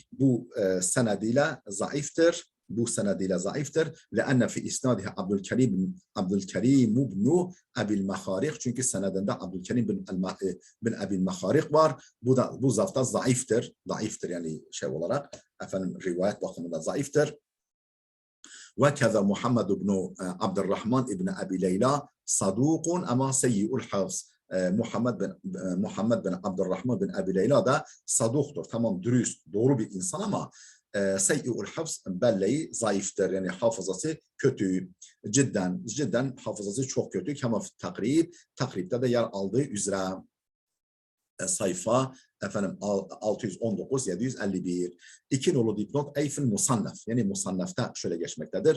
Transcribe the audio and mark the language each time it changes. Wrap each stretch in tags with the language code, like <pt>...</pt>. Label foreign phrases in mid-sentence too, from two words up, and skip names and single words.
<tr>Bu senediyle zayıftır. Bu senediyle zayıftır.</tr> <ar>لأن في إسناده Abdülkerim ibn Abil Maharik.</ar> <tr>Çünkü senedinde Abdülkerim bin Abil Maharik var. Bu zafta zayıftır. Zayıftır yani şey olarak. Efendim rivayet bakımından zayıftır.</tr> <ar>وكذا محمد بن عبد الرحمن ابن أبي ليلى صدوق أما سيء الحفظ.</ar> <tr>Muhammed bin Abdurrahman bin Abi Leyla da saduktur. Tamam dürüst, doğru bir insan ama</tr> <ar>سيء الحفظ</ar> <tr>belleği zayıftır. Yani hafızası kötü. Cidden hafızası çok kötü. Kema takribde de yer aldığı üzere sayfa efendim 619 751 2 nolu dipnot</tr> <ar>أي في المصنف,</ar> <tr>yani musannafta şöyle geçmektedir.</tr>